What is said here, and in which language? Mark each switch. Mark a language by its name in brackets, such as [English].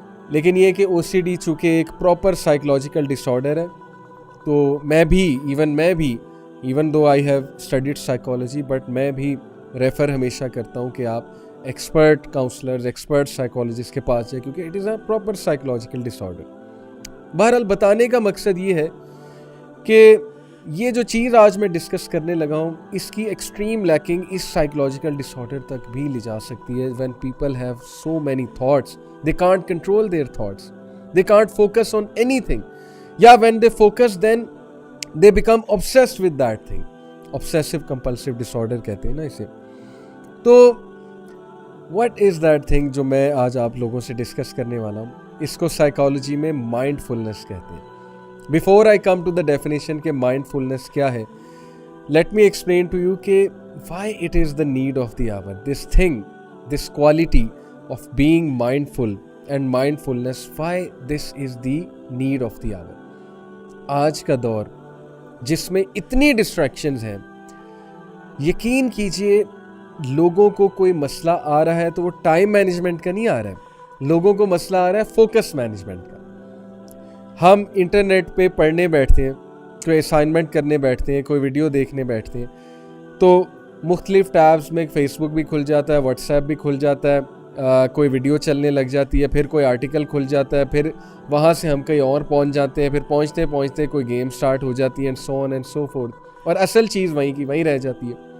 [Urdu] لیکن یہ کہ OCD چونکہ ایک پراپر سائیکولوجیکل ڈس آرڈر ہے, تو میں بھی [English] even though I have studied psychology, but [Urdu] میں بھی ریفر ہمیشہ کرتا ہوں کہ آپ ایکسپرٹ کاؤنسلرز, ایکسپرٹ سائیکالوجسٹ کے پاس جائیں, کیونکہ [English] It is a proper psychological disorder. [Urdu] بہرحال بتانے کا مقصد یہ ہے کہ یہ جو چیز آج میں ڈسکس کرنے لگا ہوں, اس کی ایکسٹریم لیکنگ اس سائیکولوجیکل ڈس آرڈر تک بھی لے جا سکتی ہے. [English] When people have so many thoughts, they can't control their thoughts, they can't focus on anything, yeah, when they focus then they become obsessed with that thing. obsessive compulsive disorder [Urdu] کہتے ہیں نا اسے. تو [English] what is that thing [Urdu] جو میں آج آپ لوگوں سے ڈسکس کرنے والا ہوں, اس کو سائیکالوجی میں مائنڈ فلنس کہتے ہیں. [English] before I come to the definition [Urdu] کہ مائنڈ فلنس کیا ہے, [English] let me explain to you کہ why it is the need of the hour, this thing, this quality of being mindful and mindfulness, why this is the need of the hour. [Urdu] آج کا دور جس میں اتنی distractions ہیں, یقین کیجئے لوگوں کو کوئی مسئلہ آ رہا ہے تو وہ ٹائم مینجمنٹ کا نہیں آ رہا ہے, لوگوں کو مسئلہ آ رہا ہے فوکس مینجمنٹ کا. ہم انٹرنیٹ پہ پڑھنے بیٹھتے ہیں, کوئی اسائنمنٹ کرنے بیٹھتے ہیں, کوئی ویڈیو دیکھنے بیٹھتے ہیں, تو مختلف ٹیبز میں فیس بک بھی کھل جاتا ہے, واٹس ایپ بھی کھل جاتا ہے, کوئی ویڈیو چلنے لگ جاتی ہے, پھر کوئی آرٹیکل کھل جاتا ہے, پھر وہاں سے ہم کہیں اور پہنچ جاتے ہیں, پھر پہنچتے پہنچتے کوئی گیم سٹارٹ ہو جاتی ہے, [English] and so on and so forth, [Urdu] اور اصل چیز وہیں کی وہیں رہ جاتی ہے.